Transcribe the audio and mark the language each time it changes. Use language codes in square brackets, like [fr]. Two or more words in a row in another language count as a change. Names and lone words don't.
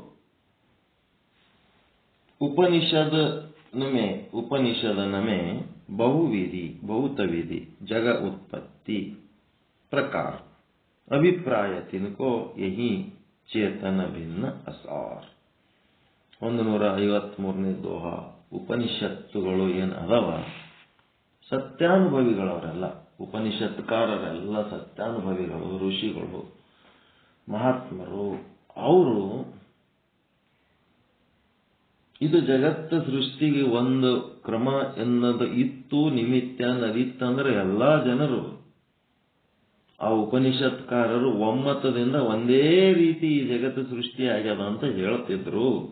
[hi] उपनिषद में बहुविधि बहुतविधि जगह उत्पत्ति प्रकार अभिप्राय तिनको यही चेतन भिन्न असार. [kn] 153ನೇ ದೋಹ. ಉಪನಿಷತ್ತುಗಳು ಏನು ಅದಾವ, ಸತ್ಯಾನುಭವಿಗಳವರೆಲ್ಲ, ಉಪನಿಷತ್ಕಾರರೆಲ್ಲ ಸತ್ಯಾನುಭವಿಗಳು, ಋಷಿಗಳು, ಮಹಾತ್ಮರು. ಅವರು ಇದು ಜಗತ್ತ ಸೃಷ್ಟಿಗೆ ಒಂದು ಕ್ರಮ ಎನ್ನದು ಇತ್ತು, ನಿಮಿತ್ತ ಅನ್ನೋದಿತ್ತಂದ್ರೆ ಎಲ್ಲಾ ಜನರು, ಆ ಉಪನಿಷತ್ಕಾರರು ಒಮ್ಮತದಿಂದ ಒಂದೇ ರೀತಿ ಈ ಜಗತ್ತು ಸೃಷ್ಟಿ ಆಗ್ಯದ ಅಂತ ಹೇಳ್ತಿದ್ರು.